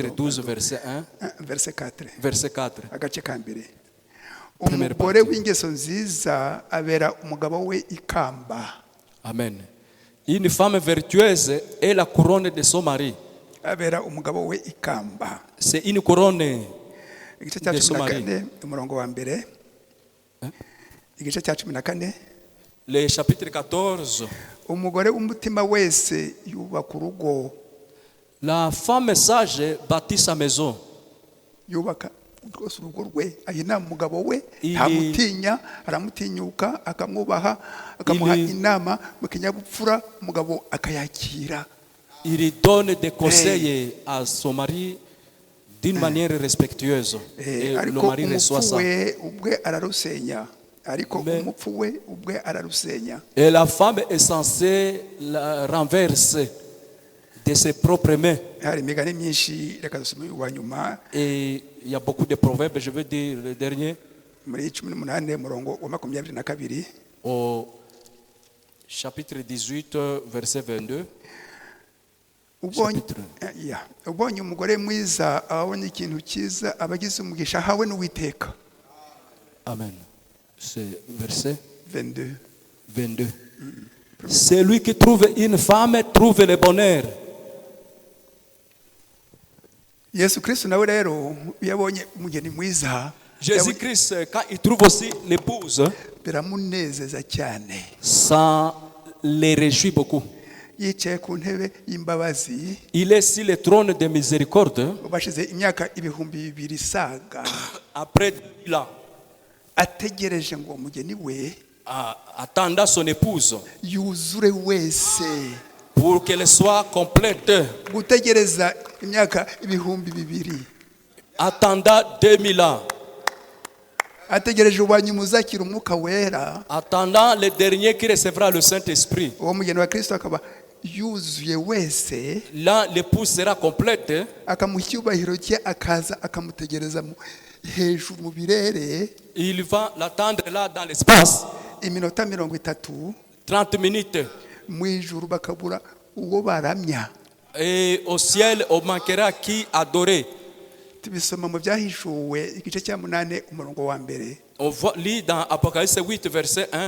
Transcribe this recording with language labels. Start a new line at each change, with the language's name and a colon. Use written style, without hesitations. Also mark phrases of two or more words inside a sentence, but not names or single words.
French: pardon, 12, pardon. verset 1, Verset 4. verset 4.
Kinyarwanda: Agace ka mbere.
French: Première
Kinyarwanda: Umugore
French: partie.
Kinyarwanda: w'ingeso nziza abera umugabo we ikamba. Amen.
French: Une femme vertueuse est la couronne de son mari.
Kinyarwanda: Abera umugabo we ikamba.
French: C'est une couronne.
Kinyarwanda: Igice cya
French: De
Kinyarwanda: 14 umurongo wa mbere. Igice cya 14.
French: Le chapitre 14.
Kinyarwanda: Umugore w'umutima wese yubaka urugo.
French: La femme sage bâtit sa maison.
Kinyarwanda: Yubaka rwose urugo rwe ayina umugabo we Ili- ntamutinya aramutinyuka akamwubaha akamuha inama mu kinyabupfura umugabo akayakira.
French: Il donne des conseils à son mari d'une manière respectueuse. Et le
Kinyarwanda: Ariko
French: mari reçoit
Kinyarwanda: umupfu
French: ça.
Kinyarwanda: we ubwe ararusenya. Ariko
French: Mais-
Kinyarwanda: umupfu we ubwe ararusenya.
French: Et la femme est censée la renverser de ses propres mains.
Kinyarwanda: Hari imigani myinshi reka dusome uwa nyuma
French: Et il y a beaucoup de proverbes, je veux dire le dernier,
Kinyarwanda: muri 18 murongo wa 22
French: au chapitre 18, verset 22.
Kinyarwanda: ubonye
French: Chapitre.
Kinyarwanda: ubonye umugore mwiza abonye ikintu cyiza abagize umugisha hawe n'Uwiteka.
French: Amen. C'est verset 22. 22. Celui qui trouve une femme trouve le bonheur.
Kinyarwanda: Yesu Kristo nawe rero yabonye umugeni mwiza
French: Jésus-Christ, quand il trouve aussi l'épouse,
Kinyarwanda: biramunezeza cyane.
French: ça les réjouit beaucoup.
Kinyarwanda: Yicaye ku ntebe y'imbabazi
French: Il est sur le trône de miséricorde
Kinyarwanda: bashize imyaka 2000 isaga
French: après 1000 ans,
Kinyarwanda: ategereje ngo umugeni we
French: attendant son épouse
Kinyarwanda: yuzure wese.
French: pour qu'elle soit complète,
Kinyarwanda: Gutegereza imyaka 2000
French: attendant 2000 ans,
Kinyarwanda: ategereje ubanyuma uzakira umwuka wera.
French: attendant le dernier qui recevra le Saint-Esprit.
Kinyarwanda: Uwo mugeni wa Kristo akaba yuzuye wese,
French: Là, l'épouse sera complète.
Kinyarwanda: akamuha icyubahiro cye akaza akamutegereza hejuru mu birere
French: Il va l'attendre là dans l'espace,
Kinyarwanda: iminota 30
French: 30 minutes.
Kinyarwanda: mu ijuru bakabura uwo baramya.
French: Et au ciel, on manquera qui adorer.
Kinyarwanda: Tubisoma mu byahishuwe igice cya 8 umurongo wa mbere.
French: On lit dans Apocalypse 8, verset 1.